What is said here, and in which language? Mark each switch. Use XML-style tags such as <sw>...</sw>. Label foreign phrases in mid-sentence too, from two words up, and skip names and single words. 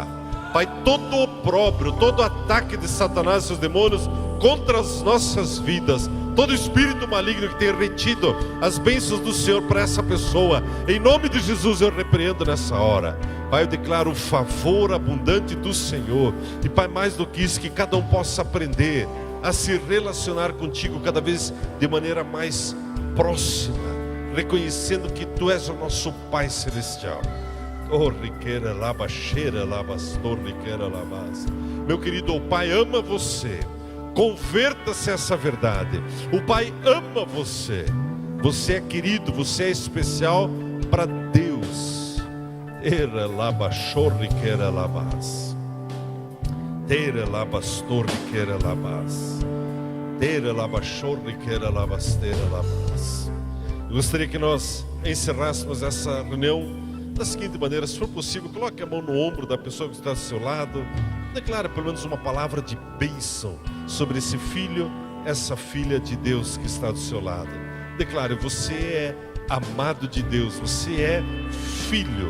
<pt>Pai, todo opróbrio, todo ataque de Satanás e seus demônios contra as nossas vidas, todo espírito maligno que tenha retido as bênçãos do Senhor para essa pessoa, em nome de Jesus eu repreendo nessa hora. Pai, eu declaro o favor abundante do Senhor. E Pai, mais do que isso, que cada um possa aprender a se relacionar contigo cada vez de maneira mais próxima, reconhecendo que Tu és o nosso Pai Celestial. Oh, riqueira, labacheira, labastor, riqueira, labas. Meu querido, o Pai ama você. Converta-se a essa verdade. O Pai ama você. Você é querido, você é especial para Deus. Era labachor, riqueira, labas. Teira labastor, riqueira, labas. Teira labachor, riqueira, labasteira, labas. Eu gostaria que nós encerrássemos essa reunião da seguinte maneira: se for possível, coloque a mão no ombro da pessoa que está ao seu lado. Declare pelo menos uma palavra de bênção sobre esse filho, essa filha de Deus que está do seu lado. Declare: você é amado de Deus, você é filho.</pt>